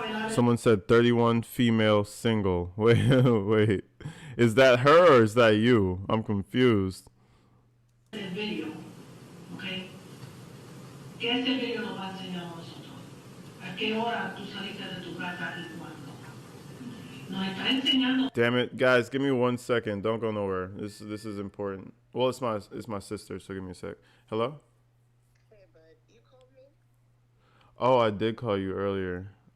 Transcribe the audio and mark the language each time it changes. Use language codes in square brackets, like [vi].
[en] Someone said 31 female single. Wait. Is that her or is that you? I'm confused. Video, okay? [es] ¿Qué ese video nos va a enseñar a nosotros? ¿A qué hora tú saliste de tu casa y cuándo? Nos está enseñando. [en] Damn it, guys, give me 1 second. Don't go nowhere. This is important. Well, it's my sister, so give me a sec. Hello? Hey, bud, you called me? Oh, I did call you earlier.